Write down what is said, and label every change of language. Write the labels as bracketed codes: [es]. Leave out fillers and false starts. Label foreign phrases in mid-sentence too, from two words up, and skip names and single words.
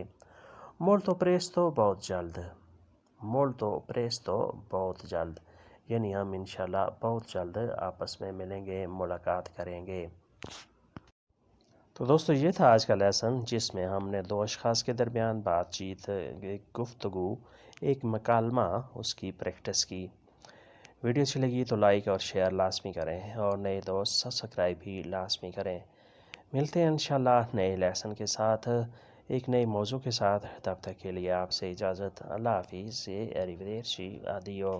[it] molto presto [ur] بہت جلد. [it] molto presto [ur] بہت جلد یعنی ہم انشاءاللہ بہت جلد آپس میں ملیں گے, ملاقات کریں گے. تو دوستو یہ تھا آج کا لیسن جس میں ہم نے 2 اشخاص کے درمیان بات چیت, ایک گفتگو, ایک مکالمہ اس کی پریکٹس کی. ویڈیو اچھی لگی تو لائک اور شیئر لازمی کریں اور نئے دوست سبسکرائب بھی لازمی کریں. ملتے ہیں انشاءاللہ نئے لیسن کے ساتھ, ایک نئے موضوع کے ساتھ. تب تک کے لیے آپ سے اجازت. اللہ حافظ. [it] arrivederci. addio.